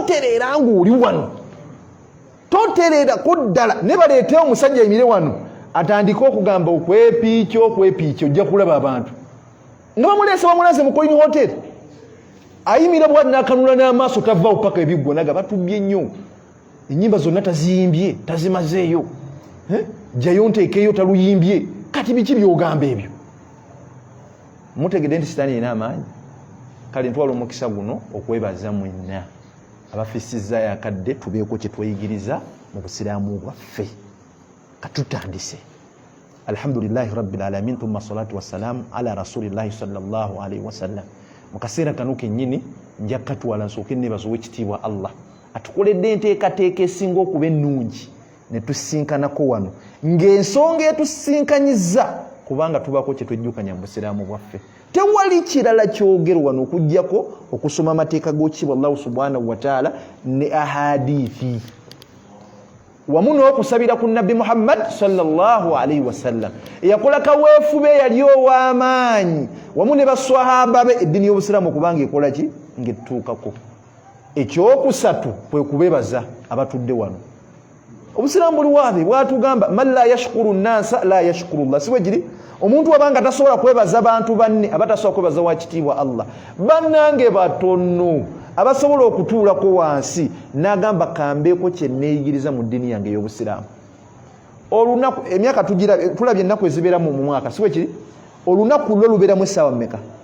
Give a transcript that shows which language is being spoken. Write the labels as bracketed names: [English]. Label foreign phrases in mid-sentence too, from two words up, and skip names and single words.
[Ganda] totereera kuddala ne baleete omusajja emire wano atandika okugamba okwepiikyo ojja kulaba abantu nga bamulaze mu Colin Hotel ayimira bwati n'akanula n'amaaso tavaawo paka ebiggwa naga batubbye nnyo ennyimba zonna taziyimbye tazimazeeyo jjayo nteekeyo taluyimbye kati biki byogamba ebyo mutegedde nti sitaani ina amaanyi kale ntwala omukisa guno okwebaza mwenna abafisizza yakadde tubeeko kye tweyigiriza mu busiraamu bwaffe katutandise [Arabic] الحمد لله رب العالمين ثم الصلاة والسلام على رسول الله صلى الله عليه وسلم [Ganda] mu kaseera kano kennyini nja katwala nsooke nebaza ow'ekitiibwa Allah atukoledde enteekateeka esinga okuba ennungi ne tusinkanako wano ng'ensonga etusinkanyizza kubanga tubaako kye twejjukanya mu busiraamu bwaffe tewali kirala kyogero wano okuggyako okusoma amateeka g'ekitiibwa Allah [Arabic] سبحانه و [Ganda] ta'ala ne ahadithi wamu n'okusabira ku nabbi Muhammad [Arabic] صلى الله عليه وسلم [Ganda] eyakola kaweefube yali ow'amaanyi wamu ne baswahaba be eddiini y'obusiraamu kubanga ekola ki ng'ettuukako ekyokusatu kwe kubebaza abatudde wano obusiraamu buli waabe bwatugamba [Arabic] من لا يشكر الناس لا يشكر الله [Ganda] siwe giri omuntu wabanga tasobola kwebaza bantu banne abatasobola kwebaza wakitiibwa Allah bannange batono abasobola okutuulako wansi n'agamba kambeeko kye neeyigiriza mu ddiini yange ey'obusiraamu olunaku emyaka tulabye ennaku ezibeeramu mu mwaka siwe kiri olunaku lwo lubeeramu essaawa mmeka